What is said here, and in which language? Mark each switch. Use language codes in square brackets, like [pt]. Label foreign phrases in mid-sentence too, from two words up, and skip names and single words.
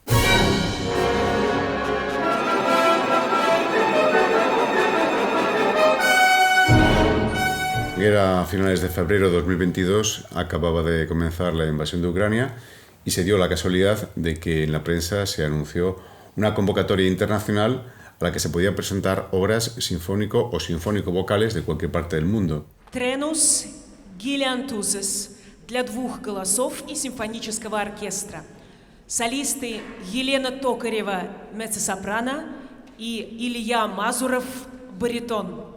[es] Era a finales de febrero de 2022, acababa de comenzar la invasión de Ucrania y se dio la casualidad de que en la prensa se anunció una convocatoria internacional a la que se podían presentar obras sinfónico o sinfónico-vocales de cualquier parte del mundo. [ru] Тренус гелиантузес для 2 голосов и симфонического оркестра. Солисты Елена Токарева, меццо-сопрано, и Илья Мазуров, баритон.